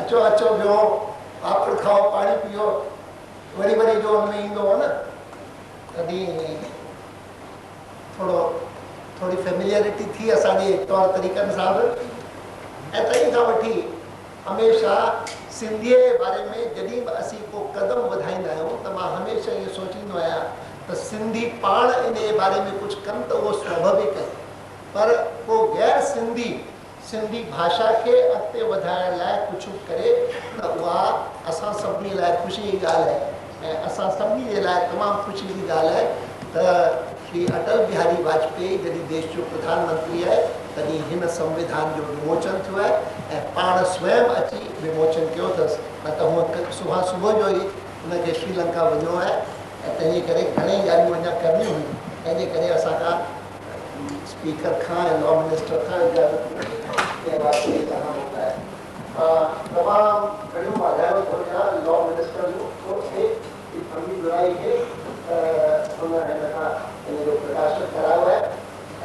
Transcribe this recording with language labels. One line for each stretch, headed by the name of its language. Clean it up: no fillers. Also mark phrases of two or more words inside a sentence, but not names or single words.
Sindhi: अचो अचो वियो, पापड़ खाओ, पाणी पीओ, वरी जो हुनमें ईंदो हो न, तॾहिं थोड़ी फेमिलियरिटी थी असांजे तौर तरीक़नि सां बि। ऐं तंहिं खां वठी हमेशह सिंधीअ जे बारे में जॾहिं बि असीं को क़दम वधाईंदा आहियूं त मां हमेशह इहो सोचींदो आहियां त सिंधी पाण इन जे बारे में कुछ कनि त उहो स्वाभाविक है, पर को गैर सिंधी भाषा के अॻिते वधाइण लाइ कुझु करे त उहा असां सभिनी लाइ ख़ुशी जी ॻाल्हि आहे ऐं असां सभिनी जे लाइ तमामु ख़ुशी जी ॻाल्हि आहे त श्री अटल बिहारी वाजपेयी जॾहिं देश जो प्रधानमंत्री आहे तॾहिं हिन संविधान जो विमोचन थियो आहे ऐं पाण स्वयं अची विमोचन कयो अथसि। न त हूअं सुबुह जो ई हुनखे श्रीलंका वञो आहे ऐं तंहिंजे करे घणेई ॻाल्हियूं अञा करणियूं हुयूं। तंहिंजे करे असां खां स्पीकर खां ऐं
English: law minister
Sindhi: खां तमामु घणियूं वाधायूं थो ॾियां
English: law minister
Sindhi: जो फर्मी बुराई खे हुन हिन खां हिन जो प्रकाशन करायो आहे।